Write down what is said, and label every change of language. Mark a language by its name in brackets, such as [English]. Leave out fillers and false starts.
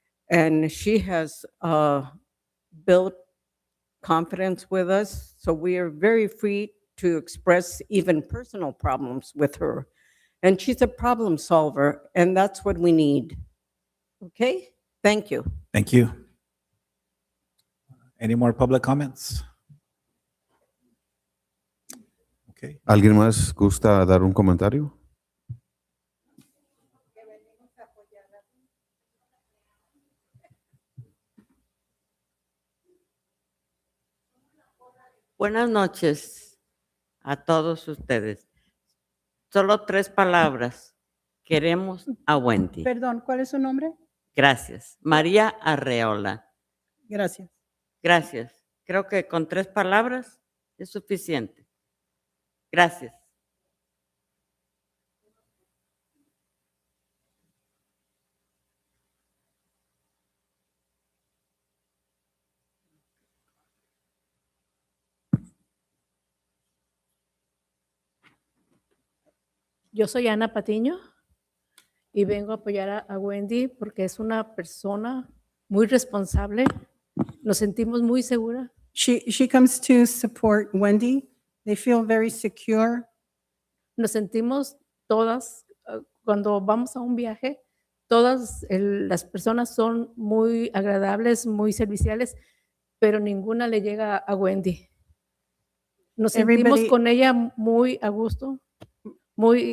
[English] And she has built confidence with us, so we are very free to express even personal problems with her. And she's a problem solver, and that's what we need. Okay? Thank you. Thank you. Any more public comments? Okay. [Spanish] ¿Alguien más gusta dar un comentario? Buenas noches a todos ustedes. Solo 3 palabras. Queremos a Wendy. Perdón, ¿cuál es su nombre? Gracias. María Arreola. Gracias. Gracias. Creo que con 3 palabras es suficiente. Gracias. Yo soy Ana Patiño y vengo a apoyar a Wendy porque es una persona muy responsable. Nos sentimos muy seguras. [English] She comes to support Wendy. They feel very secure. [Spanish] Nos sentimos todas, cuando vamos a un viaje, todas las personas son muy agradables, muy serviciales, pero ninguna le llega a Wendy. Nos sentimos [English] Everybody- [Spanish] con ella muy a gusto, muy...